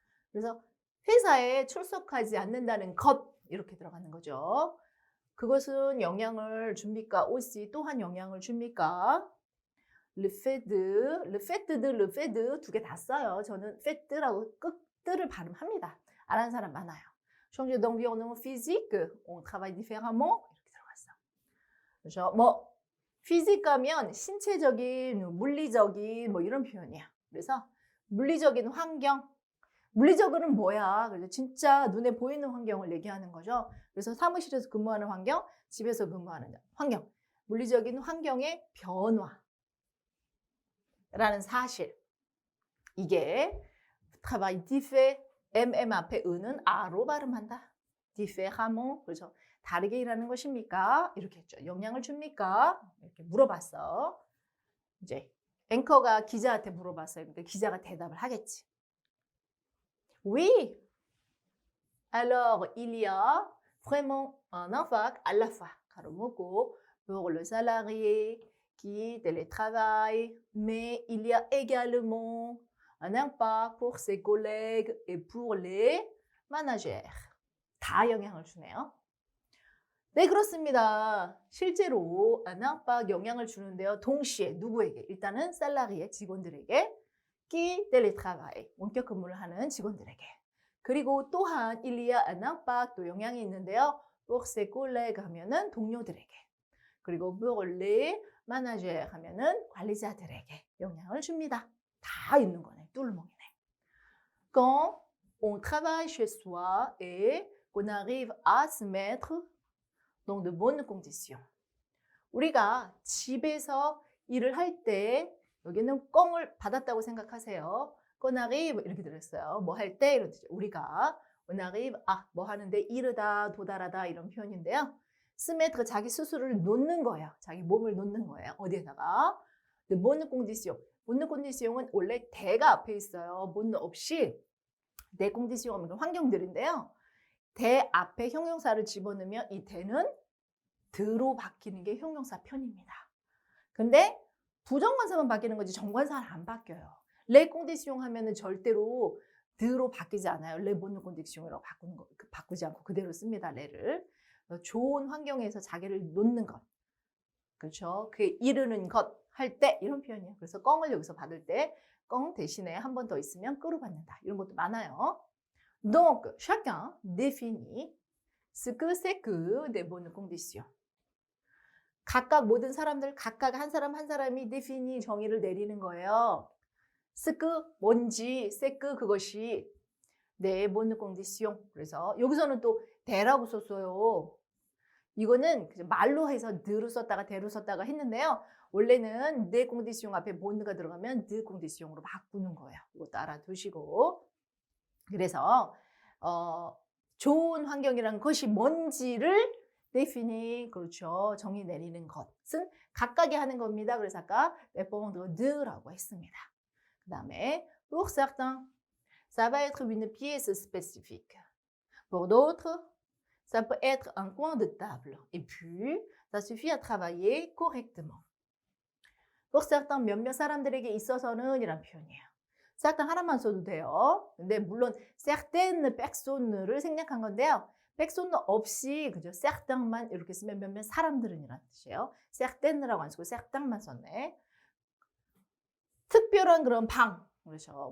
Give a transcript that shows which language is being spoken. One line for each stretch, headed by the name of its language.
Korean: 그래서 회사에 출석하지 않는다는 것 이렇게 들어가는 거죠. 그것은 영향을 줍니까? aussi 또한 영향을 줍니까? le fait de 두 개 다 써요. 저는 fait라고 끝을 발음합니다. 안 하는 사람 많아요.
French: changer d'environnement physique, on travaille différemment
Korean: 이렇게 들어갔어. 그렇죠? 뭐 피직 가면 신체적인, 물리적인 뭐 이런 표현이야. 그래서 물리적인 환경, 물리적으로는 뭐야? 그래서 진짜 눈에 보이는 환경을 얘기하는 거죠. 그래서 사무실에서 근무하는 환경, 집에서 근무하는 환경, 물리적인 환경의 변화라는 사실. 이게 travail différent, 앞에 은은 아로 발음한다. différemment, 그렇죠. 다르게 일하는 것입니까? 이렇게 했죠. 영향을 줍니까? 이렇게 물어봤어. 이제 앵커가 기자한테 물어봤어요. 그러니까 기자가 대답을 하겠지.
French: Oui. Alors, il y a vraiment un impact à la fois,
Korean: 가로 묶고,
French: pour le salarié qui télétravaille, mais il y a également un impact pour ses collègues et pour les managers.
Korean: 다 영향을 주네요. 네, 그렇습니다. 실제로 안압박 영향을 주는데요. 동시에 누구에게? 일단은 살라리의 직원들에게,
French: qui télétravaille,
Korean: 원격 근무를 하는 직원들에게. 그리고 또한 일리아 안압박 또 영향이 있는데요.
French: pour ses collègues
Korean: 하면은 동료들에게. 그리고
French: pour les managers
Korean: 하면은 관리자들에게 영향을 줍니다. 다 있는 거네. 뚫르멍이네.
French: Quand on travaille chez soi et qu'on arrive à se mettre dans de bonnes conditions.
Korean: 우리가 집에서 일을 할 때 여기는 꽁을 받았다고 생각하세요.
French: qu'on arrive
Korean: 이렇게 들었어요. 뭐 할 때 이런 뜻이죠. 우리가
French: on arrive
Korean: 뭐 하는데 이르다 도달하다 이런 표현인데요. se mettre 자기 스스로를 놓는 거예요. 자기 몸을 놓는 거예요. 어디에다가
French: de bonnes conditions.
Korean: bonnes conditions은 원래 대가 앞에 있어요. bonnes 없이
French: des conditions
Korean: 하면 환경들인데요. 대 앞에 형용사를 집어넣으면 이 대는 드로 바뀌는 게 형용사 편입니다. 근데 부정관사만 바뀌는 거지 정관사는 안 바뀌어요. 레 꽁디시옹 하면은 절대로 드로 바뀌지 않아요. 레 보는 꽁디시옹이라고 바꾸지 않고 그대로 씁니다. 레를. 좋은 환경에서 자기를 놓는 것. 그렇죠? 그게 이르는 것 할 때 이런 표현이에요. 그래서 꽁을 여기서 받을 때 꽁 대신에 한 번 더 있으면 끄로 받는다. 이런 것도 많아요.
French: Donc, chacun définit ce que c'est que des bonnes conditions.
Korean: 각각 모든 사람들 각각 한 사람 한 사람이 définit 정의를 내리는 거예요.
French: ce que
Korean: 뭔지,
French: c'est que
Korean: 그것이
French: des bonnes conditions.
Korean: 그래서 여기서는 또 대라고 썼어요. 이거는 말로 해서 드로 썼다가 대로 썼다가 했는데요. 원래는 네 condition 앞에 bonne가 들어가면 de condition으로 바꾸는 거예요. 이것도 알아두시고. 그래서 좋은 환경이란 것이 뭔지를 définir, 그렇죠. 정의 내리는 것은 각각이 하는 겁니다. 그래서 아까 répondre de라고 했습니다.
French: 그 다음에 pour certains, ça va être une pièce spécifique. Pour d'autres, ça peut être un coin de table. Et puis, ça suffit à travailler correctement.
Korean: pour certains, 몇몇 사람들에게 있어서는 이란 표현이에요. certains 하나만 써도 돼요. 근데 물론 certaines personnes를 생략한 건데요. personne 없이 그죠? certains만 이렇게 쓰면 몇몇 사람들은 이란 뜻이에요. certaines라고 안 쓰고 certains만 썼네. 특별한 그런 방, 그렇죠.